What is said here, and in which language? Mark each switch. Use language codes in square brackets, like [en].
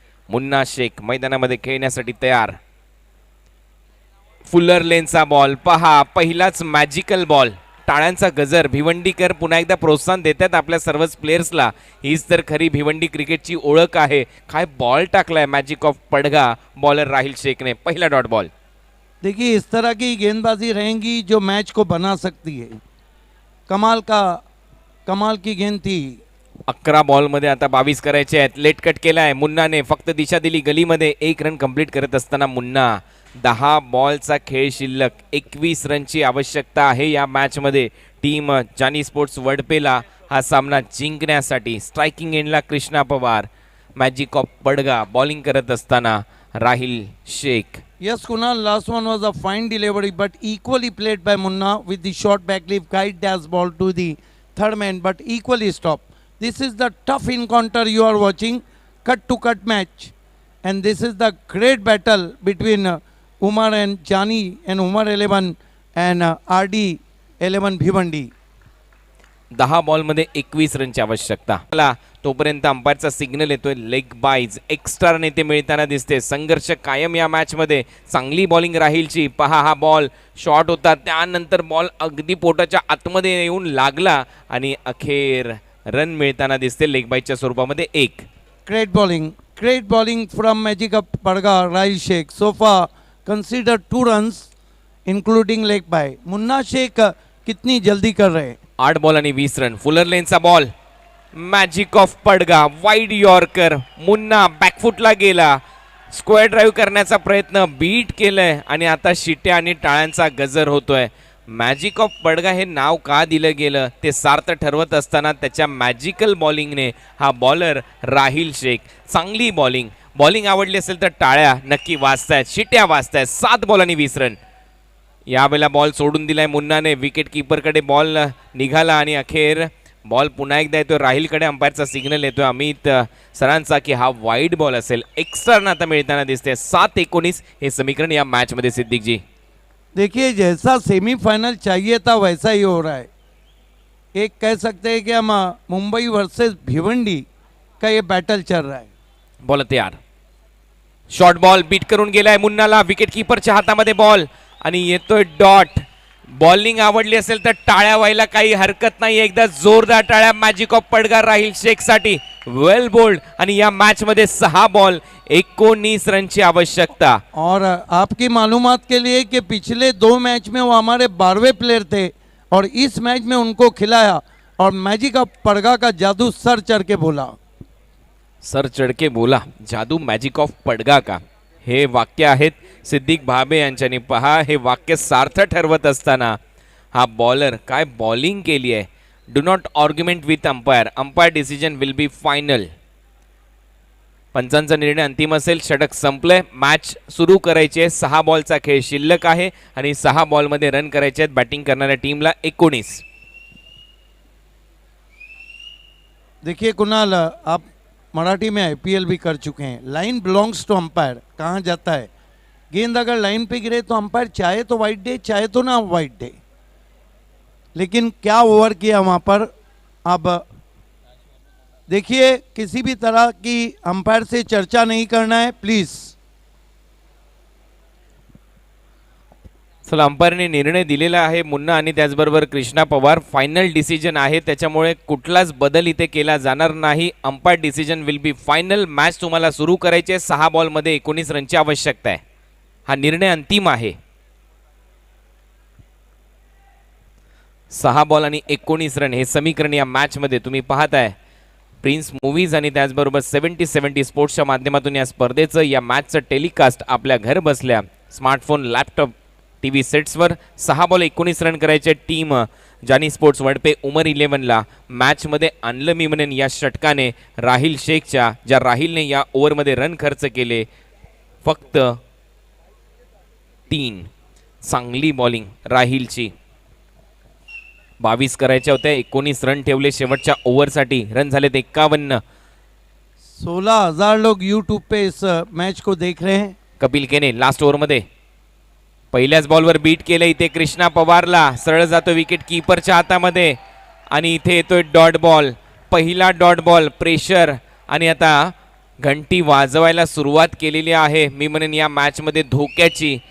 [mr] मुन्ना शेख मैदानामध्ये खेळण्यासाठी तयार. फुलर लेनचा बॉल पहा, पहिलाच मॅजिकल बॉल. टाळ्यांचा गजर. भिवंडीकर पुन्हा एकदा प्रोत्साहन देतात आपल्या सर्वच प्लेयर्सला. हीच तर खरी भिवंडी क्रिकेटची ओळख आहे. काय बॉल टाकलाय मॅजिक ऑफ पडगा बॉलर राहिल शेखने. पहिला डॉट बॉल. [hi] देखिए, इस तरह की गेंदबाजी रहेंगी जो मैच को बना सकती है. कमाल की गेंद थी. [mr] 11 बॉलमध्ये आता 22 करायचे आहेत. लेट कट केलाय मुन्नाने, फक्त दिशा दिली गलीमध्ये. 1 रन कंप्लीट करत असताना मुन्ना. 10 बॉलचा खेळ शिल्लक. 21 रनची आवश्यकता आहे या मॅचमध्ये टीम जानी स्पोर्ट्स वडपेला हा सामना जिंकण्यासाठी. स्ट्रायकिंग एंडला Krishna Pawar. Magic of पडगा bowling करत असताना राहिल Shaikh. [en] Yes, Kunal, last one was a fine delivery but equally played by Munna with the short back leaf guide dash ball to the third man but equally stopped. This is the tough encounter you are watching, cut to cut match, and this is the great battle between Umar and Jani and Umar 11 and RD 11 Bhivandi. [mr] 10 बॉलमध्ये 21 रनची आवश्यकता. तोपर्यंत अंपायरचा signal येतोय. Leg बाईज extra run येथे मिळताना दिसते. संघर्ष कायम या मॅचमध्ये. चांगली बॉलिंग राहीलची. पहा हा बॉल शॉर्ट होता, त्यानंतर बॉल अगदी पोटाच्या आतमध्ये येऊन लागला आणि अखेर रन मिळताना दिसते लेग बाईजच्या स्वरूपामध्ये 1. [en] Great bowling from Magic of Padga, Rahil Sheikh. So far consider 2 runs including leg by. [hi] Munna Sheikh कितनी जल्दी कर रहे हैं. [mr] 8 बॉल आणि 20 run. Fuller लेनचा ball. Magic of पडगा wide yorker. Munna बॅकफुटला गेला. स्क्वेअर ड्राईव्ह करण्याचा प्रयत्न बीट केलंय आणि आता शिट्या आणि टाळ्यांचा गजर होतोय. मॅजिक ऑफ पडगा हे नाव का दिलं गेलं ते सार्थ ठरवत असताना त्याच्या मॅजिकल बॉलिंगने हा बॉलर राहिल शेख. चांगली बॉलिंग आवडली असेल तर टाळ्या नक्की वाजतायत, शिट्या वाजतायत. 7 बॉल आणि 20 रन. यावेळेला बॉल सोडून दिलाय मुन्नाने. विकेट किपरकडे बॉल निघाला आणि अखेर बॉल पुन्हा एकदा येतोय राहिलकडे. अंपायरचा सिग्नल येतोय अमित सरांचा की हा वाईड बॉल असेल. एक्स्ट्रा रन आता मिळताना दिसते. 7-19 हे समीकरण या मॅचमध्ये. सिद्दीकजी [hi] देखिए जैसा सेमीफाइनल चाहिए था वैसा ही हो रहा है. एक कह सकते हैं कि हम मुंबई वर्सेस भिवंडी का ये बैटल चल रहा है. [mr] बॉल तयार. शॉर्ट बॉल बीट करून गेलाय मुन्नाला. विकेट किपरच्या हातामध्ये बॉल आणि येतोय डॉट. बॉलिंग आवडली असेल तर टाळ्या व्हायला काही हरकत नाही. एकदा जोरदार टाळ्या मॅजिक ऑफ पडगा राहील शेख साठी. वेल बोल्ड आणि या मॅच मध्ये 6 बॉल 19 रनची आवश्यकता. [hi] और आपकी मालूमात के लिए कि पिछले 2 मैच में वो हमारे 12वें प्लेयर थे और इस मैच में उनको खिलाया और मैजिक ऑफ पड़गा का जादू सर चढ़ के बोला. सर चढके बोला जादू मॅजिक ऑफ पडगा का. [mr] हे वाक्य आहेत सिद्दीक भाबे यांच्यानी. पहा हे वाक्य सार्थ ठरवत असताना हा बॉलर काय बॉलिंग केली आहे. [en] Do not argument with umpire. Umpire decision will be final. [mr] पंचांचा निर्णय अंतिम असेल. षटक संपलंय. मॅच सुरू करायची आहे. 6 बॉलचा खेळ शिल्लक आहे आणि 6 बॉलमध्ये रन करायचे आहेत बॅटिंग करणाऱ्या टीमला 19. [hi] देखिए कुणाल, आप मराठी में IPL भी कर चुके हैं. [en] Line belongs to umpire. [hi] कहाँ जाता है गेंद. अगर लाइन पे गिरे तो अंपायर चाहे तो वाइड दे, चाहे तो ना वाइड दे. लेकिन क्या ओवर किया वहाँ पर. अब देखिए किसी भी तरह की अंपायर से चर्चा नहीं करना है प्लीज. [mr] चला अंपायरने निर्णय दिलेला आहे. मुन्ना आणि त्याचबरोबर कृष्णा पवार. फायनल डिसिजन आहे त्याच्यामुळे कुठलाच बदल इथे केला जाणार नाही. [en] Umpire decision will be final. [mr] Match तुम्हाला सुरू करायची आहे. 6 बॉलमध्ये 19 रनची आवश्यकता आहे. हा निर्णय अंतिम आहे. 6 बॉल आणि 19 रन हे समीकरण या मॅचमध्ये तुम्ही पाहताय. प्रिन्स मूवीज आणि त्याचबरोबर 70-70 स्पोर्ट्सच्या माध्यमातून या स्पर्धेचं या मॅचचं टेलिकास्ट आपल्या घर बसल्या smartphone, laptop, TV सेट्सवर. 6 ball 19 run करायचे. टीम जानी स्पोर्ट्स वडपे उमर 11ला मॅचमध्ये आणलं मी म्हणेन या षटकाने राहिल शेखच्या. ज्या राहिलने या ओव्हरमध्ये रन खर्च केले फक्त 3. चांगली बॉलिंग राहिलची. 22 करायच्या होत्या. 19 रन ठेवले शेवटच्या ओव्हरसाठी. रन झालेत 51. [hi] 16,000 लोग यूट्यूब पे इस मैच को देख रहे हैं. [mr] कपिल केने लास्ट ओव्हरमध्ये पहिल्याच बॉलवर बीट केलं इथे कृष्णा पवारला. सरळ जातो विकेट कीपरच्या हातामध्ये आणि इथे येतोय डॉट बॉल. पहिला डॉट बॉल. प्रेशर आणि आता घंटी वाजवायला सुरुवात केलेली आहे मी म्हणेन या मॅचमध्ये धोक्याची.